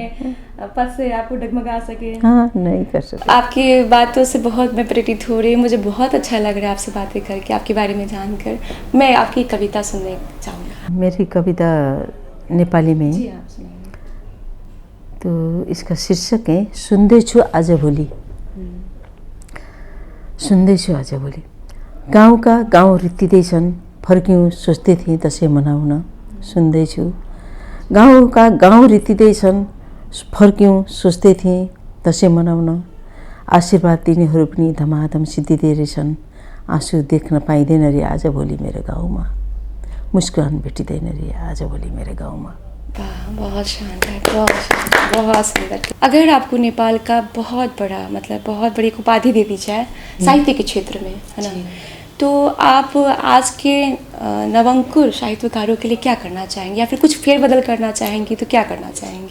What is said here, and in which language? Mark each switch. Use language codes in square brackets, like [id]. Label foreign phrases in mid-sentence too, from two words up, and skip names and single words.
[hi] पद से आपको डगमगा सके। हाँ, नहीं कर सकते। आपकी बातों से बहुत मैं प्रेरित हो रही हूँ, मुझे बहुत अच्छा लग रहा है आपसे बातें करके, आपके बारे में जानकर। मैं आपकी कविता सुनने चाहूँगा। मेरी कविता नेपाली में, जी आप सुनाइए। तो इसका शीर्षक है [ne] सुन्दैछु आज भोलि। सुन्दैछु आज भोलि। गाउँका गाउँ रित्तिँदैछन्, फर्क्यौँ सोच्दै थिएँ दसैँ मनाउन। सुन्दैछु गाउँका गाउँ रित्तिँदैछन्, फर्क्यौँ सोच्दै थिएँ दसैँ मनाउन। आशीर्वाद दिनेहरू पनि धमाधम सिद्धिँदै रहेछन्। आँसु देख्न पाइँदैन रे आजभोलि मेरो गाउँमा, मुस्कान भेटिँदैन रे आजभोलि मेरो गाउँमा। [hi] बहुत शानदार, बहुत शानदार, बहुत सुंदर। अगर आपको नेपाल का बहुत बड़ा, मतलब बहुत बड़ी उपाधि दे दी जाए साहित्य के क्षेत्र में, है ना, तो आप आज के नवंकुर साहित्यकारों के लिए क्या करना चाहेंगे, या फिर कुछ फेरबदल करना चाहेंगी तो क्या करना चाहेंगी?